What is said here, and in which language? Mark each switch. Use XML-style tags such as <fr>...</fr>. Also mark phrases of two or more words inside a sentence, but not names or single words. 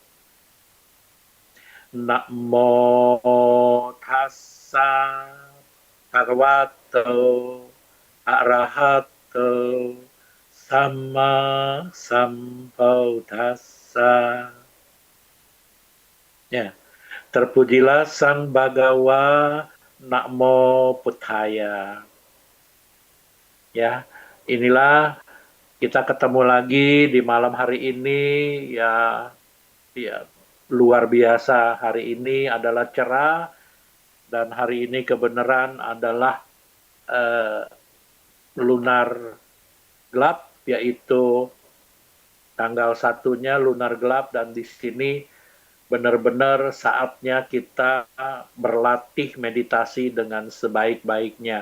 <pi>Namo tassa bhagavato arahato Sama Sambuddhassa.</pi> <id>Ya, terpujilah Sang Bhagawa,</id> <pi>Namo Buddhaya.</pi> <id>Ya, inilah kita ketemu lagi di malam hari ini. Ya, luar biasa. Hari ini adalah cerah, dan hari ini kebenaran adalah lunar gelap, yaitu tanggal 1-nya lunar gelap, dan di sini benar-benar saatnya kita berlatih meditasi dengan sebaik-baiknya.</id>